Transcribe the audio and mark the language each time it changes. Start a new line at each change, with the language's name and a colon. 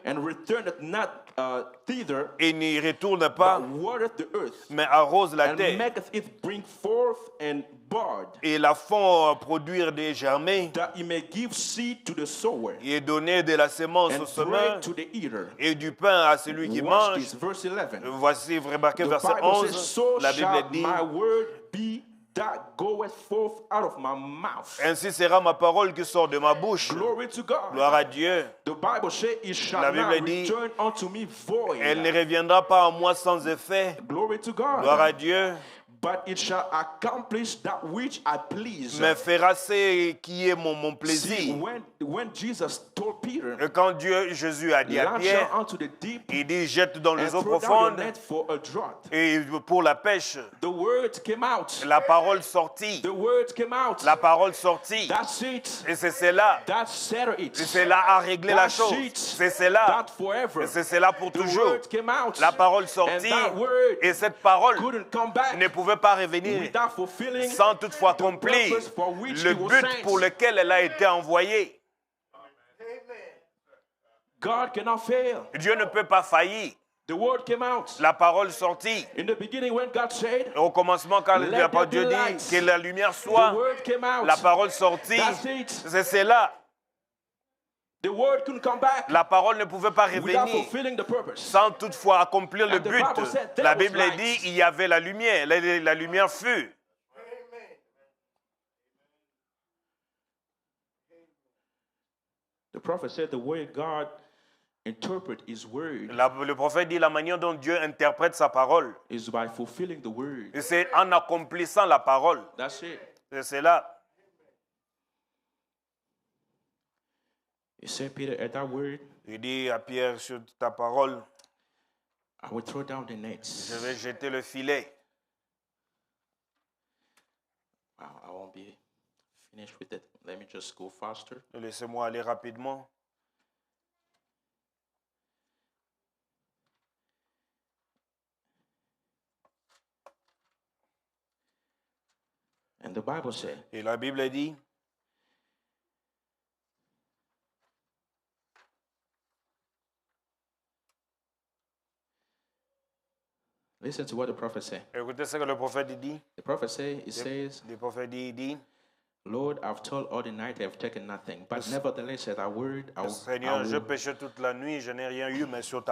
English: and returneth not thither,
French: et n'y retournent
English: but
French: pas,
English: watereth the earth,
French: mais arrosent la
English: and
French: terre,
English: maketh it bring forth and bud,
French: et la font produire des germés,
English: that he may give seed to the sower,
French: et donner de la semence
English: and
French: au semeur,
English: bread to the eater.
French: et du pain à celui qui
English: Watch
French: mange.
English: this, verse 11.
French: Voici, vous remarquez,
English: The
French: verset
English: Bible says,
French: 11,
English: so
French: la Bible
English: shall
French: dit,
English: my word be that goeth forth out of my mouth.
French: ainsi sera ma parole qui sort de ma bouche.
English: Glory to God.
French: Gloire à Dieu.
English: The Bible says, it shall
French: La
English: not
French: Bible dit,
English: return unto me void.
French: Elle ne reviendra pas à moi sans effet.
English: Glory to God.
French: Gloire à Dieu.
English: But it shall accomplish that which I please.
French: Mais fera ce qui est mon
English: See,
French: plaisir.
English: when Jesus told Peter,
French: Et quand Jésus a dit à
English: launch
French: Pierre,
English: out unto the deep
French: il dit jette dans
English: and
French: les eaux
English: throw down your
French: profondes
English: net for a draught.
French: et pour la pêche.
English: The word came out.
French: La parole sortit.
English: The word came out.
French: La parole sortit.
English: That's it.
French: Et c'est cela.
English: That settled it.
French: C'est cela à régler la
English: That's
French: chose.
English: it.
French: C'est cela.
English: That forever.
French: Et c'est cela pour
English: The
French: toujours.
English: word came out.
French: La parole
English: And
French: sortit.
English: that word
French: Et cette parole
English: couldn't come back
French: ne pouvait pas revenir
English: without fulfilling
French: sans toutefois
English: the
French: accomplir
English: purpose for which
French: le
English: it was
French: but
English: sent.
French: pour lequel elle a été envoyée.
English: God cannot fail.
French: Dieu ne peut pas faillir.
English: The word came out.
French: La parole sortit.
English: In the beginning, when God said,
French: Au commencement, quand
English: Let there
French: Dieu
English: be
French: dit
English: light.
French: que la lumière
English: the
French: soit,
English: word came out.
French: la parole sortit.
English: That's it.
French: C'est cela.
English: The word couldn't come back
French: La parole ne pouvait pas
English: without
French: revenir
English: fulfilling the purpose.
French: sans toutefois accomplir le
English: And the
French: but.
English: Bible said there
French: La
English: was
French: Bible
English: light.
French: dit il y avait la lumière. La lumière fut.
English: The prophet said the way God interpret his word
French: Le prophète dit la manière dont Dieu interprète sa parole.
English: is by fulfilling the word.
French: Et c'est en accomplissant la parole.
English: That's it.
French: C'est cela.
English: He said, Peter, at that word,
French: Il dit à Pierre, sur ta parole,
English: I will throw down the nets.
French: je vais jeter le filet.
English: Wow, I won't be finished with it. Let me just go faster.
French: Laissez-moi aller rapidement.
English: And the Bible said,
French: Et la Bible dit,
English: listen to what the prophet said.
French: écoutez ce que le prophète dit.
English: The prophet said, he says,
French: Le prophète dit,
English: Lord, I've told all the night I have taken nothing, but nevertheless at thy word I
French: Seigneur, je
English: will
French: péchais toute la nuit, je n'ai rien eu, mais sur ta